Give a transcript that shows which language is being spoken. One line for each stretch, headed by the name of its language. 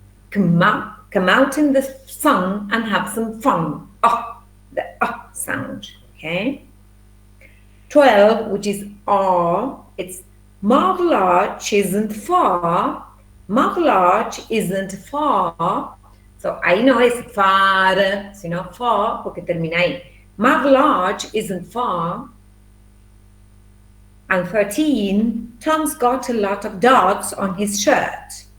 English: Come out in the sun and have some fun. The sound, okay? 12, which is R, it's Marble Arch isn't far. Marble Arch isn't far.
Spanish: So ahí no es far, sino far, porque termina ahí.
English: Marble Arch isn't far. And 13, Tom's got a lot of dots on his shirt.